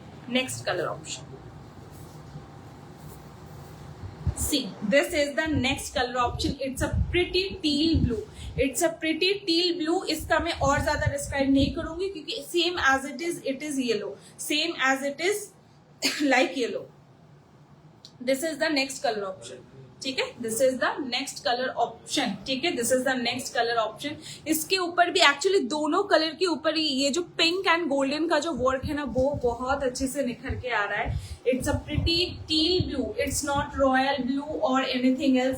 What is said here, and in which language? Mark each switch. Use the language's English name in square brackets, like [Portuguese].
[English] Next colour option, see this is the next colour option. It's a pretty teal blue, it's a pretty teal blue. [Hindi] इसका मैं और ज्यादा describe नहीं करूंगी क्योंकि [English] Same as it is yellow, same as it is like yellow. This is the next color option, [Hindi] ठीक है। [English] this is the next colour option, [Hindi] ठीक है, [English] This is the next colour option. [Hindi] इसके ऊपर भी एक्चुअली दोनों कलर के ऊपर ही ये जो [English] pink and golden [Hindi] का जो वर्क है ना वो बहुत अच्छे से निखर के आ रहा है। [English] It's a pretty teal blue, it's not royal blue और anything else.